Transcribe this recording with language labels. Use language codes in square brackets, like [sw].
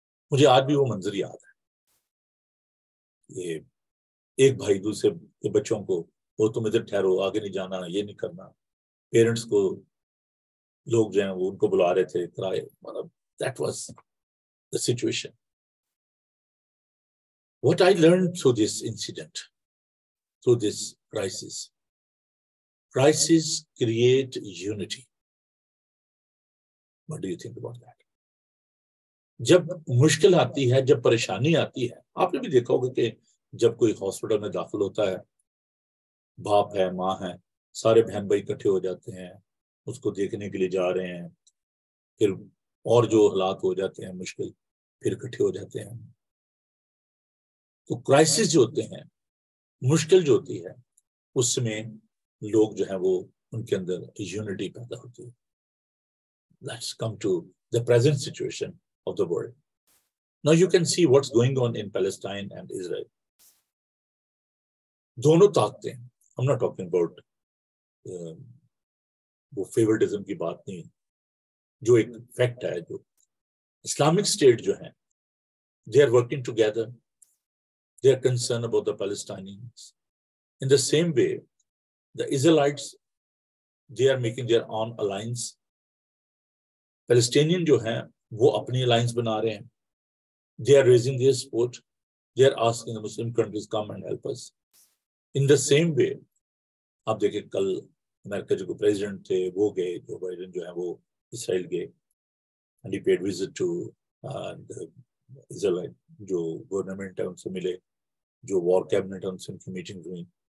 [ur] مجھے آج بھی وہ منظر یاد ہے. یہ ایک بھائی دوسرے کے بچوں کو، وہ تم ادھر ٹھہرو، آگے نہیں جانا، یہ نہیں کرنا. پیرنٹس کو لوگ جو ہیں وہ ان کو بلا رہے تھے کرائے، مطلب [en] that was the situation. What I learned through this incident, through this crisis create unity. What do you think about that? [ur] جب مشکل آتی ہے، جب پریشانی آتی ہے، آپ نے بھی دیکھا ہوگا کہ جب کوئی ہاسپٹل میں داخل ہوتا ہے، باپ ہے، ماں ہے، سارے بہن بھائی اکٹھے ہو جاتے ہیں، اس کو دیکھنے کے لیے جا رہے ہیں، پھر اور جو حالات ہو جاتے ہیں مشکل، پھر اکٹھے ہو جاتے ہیں. تو کرائسس جو ہوتے ہیں، مشکل جو ہوتی ہے، اس میں لوگ جو ہیں وہ ان کے اندر یونٹی پیدا ہوتی ہے. [en] Let's come to the present situation of the world. Now you can see what's going on in Palestine and Israel. [ur] دونوں طاقتیں، [en] I'm not talking about [ur] وہ فیورٹزم کی بات نہیں، جو ایک فیکٹ ہے، جو اسلامک اسٹیٹ جو ہیں [en] they are working together, they are concerned about the Palestinians. In the same way, the Israelites, they are making their own alliance. [ur] Palestinian جو ہیں وہ اپنی alliance بنا رہے ہیں. [en] They are raising their support. They are asking the Muslim countries come and help us. [ur] In the same way, آپ دیکھیں کل امریکہ جو پریزیڈنٹ تھے وہ گئے، جو بائیڈن جو ہیں وہ اسرائیل گئے، [en] and he paid visit to Israel. [ur] جو گورنمنٹ ہے ان سے ملے، جو وار کیبنٹ ہے ان سے ان کی میٹنگ ہوئی.